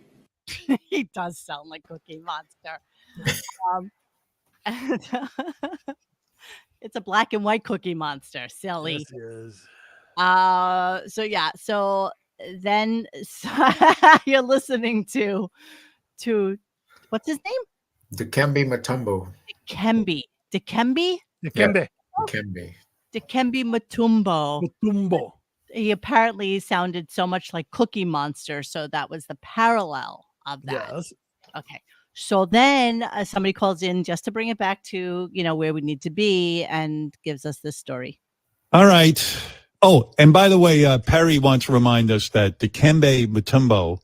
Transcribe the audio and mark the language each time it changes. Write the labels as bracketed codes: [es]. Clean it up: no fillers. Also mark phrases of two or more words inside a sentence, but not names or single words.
[en] He does sound like Cookie Monster. And, it's a black and white Cookie Monster. Silly. Yes, he is. So then you're listening to what's his name? Dikembe Mutombo. Dikembe Mutombo. Mutombo. He apparently sounded so much like Cookie Monster, so that was the parallel of that. Yes. Okay. So then somebody calls in just to bring it back to, where we need to be, and gives us this story. All right. Oh, and by the way, Perry wants to remind us that Dikembe Mutombo.